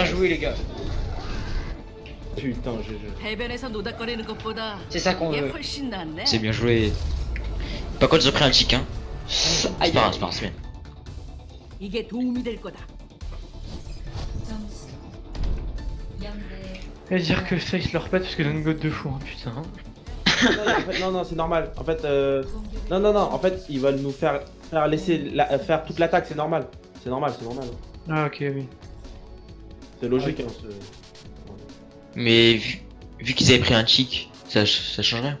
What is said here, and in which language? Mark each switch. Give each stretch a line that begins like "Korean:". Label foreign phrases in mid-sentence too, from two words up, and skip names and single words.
French: Bien joué, les gars. Putain, GG.
Korean: 해변에서 노닥거리는 것보다
French: C'est ça qu'on
Korean: 이게
French: veut.
Korean: 훨씬 낫네.
French: C'est bien joué. Par contre, ils ont pris un tic, hein. Aïe, C'est pas grave, c'est pas grave, c'est bien.
Korean: 이게 도움이 될 거다. 점수 0대
French: Et dire que ça, il se leur pète parce que donne une gote de fou, hein, putain. Non, c'est normal. En fait, non, en fait, ils veulent nous faire laisser faire toute l'attaque, c'est normal. C'est normal. Ah, ok, oui. C'est logique, hein. Mais vu qu'ils avaient pris un tic, ça change rien.